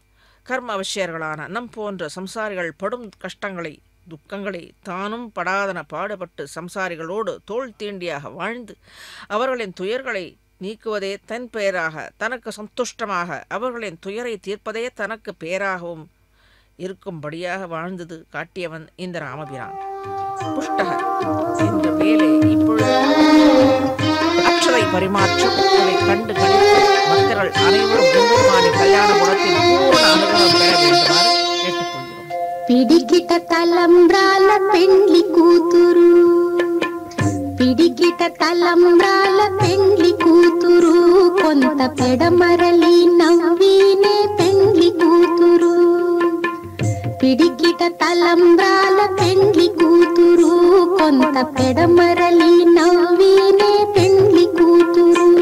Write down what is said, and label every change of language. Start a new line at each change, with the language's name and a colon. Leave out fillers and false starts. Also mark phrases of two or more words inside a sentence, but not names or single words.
Tamil: கர்ம அவசியர்களான நம் போன்ற சம்சாரிகள் படும் கஷ்டங்களை துக்கங்களை தானும் படாதன பாடுபட்டு சம்சாரிகளோடு தோள் தீண்டியாக வாழ்ந்து அவர்களின் துயர்களை நீக்குவதே தன் பெயராக தனக்கு சந்துஷ்டமாக அவர்களின் துயரை தீர்ப்பதே தனக்கு பேராகவும் இருக்கும்படியாக வாழ்ந்தது காட்டியவன் இந்த ராமபிரான். புஷ்டக என்ற வேலை இப்பொழுது அக்ஷரை பரிமாற்றம் அதை கண்டு கழித்து பக்தர்கள் அனைவரும் பெருமானின் கல்யாண குணத்தின் பூர்ண அனுபவம் பெற வேண்டுமாறு கேட்டுக்கொள்கிறோம்.
Telugu: పిడికిట తలంబ్రాల పెండ్లి కూతురు, పిడికిట తలంబ్రాల పెండ్లి కూతురు, కొంత పెడమరలి నవ్వినే పెండ్లి కూతురు. పిడికిట తలంబ్రాల పెండ్లి కూతురు, కొంత పెడమరలి నవ్వినే పెండ్లి కూతురు.